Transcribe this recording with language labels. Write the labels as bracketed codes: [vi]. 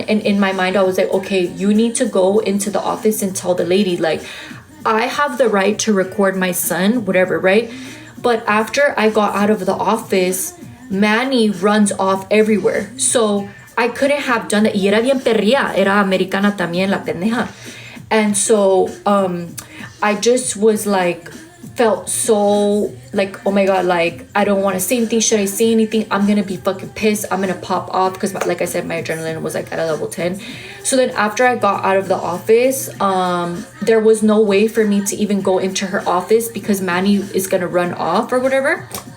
[en] And in my mind, I was like, okay, you need to go into the office and tell the lady, like, I have the right to record my son, whatever, right? But after I got out of the office, Manny runs off everywhere. So I couldn't have done that. [es] Y era bien perría. Era americana también, la pendeja. [en] And so I just was like, felt so like, oh my God, like, I don't want to say anything. Should I say anything? I'm going to be fucking pissed. I'm going to pop off because, like I said, my adrenaline was like at a level 10. So then after I got out of the office, there was no way for me to even go into her office because Manny is going to run off or whatever.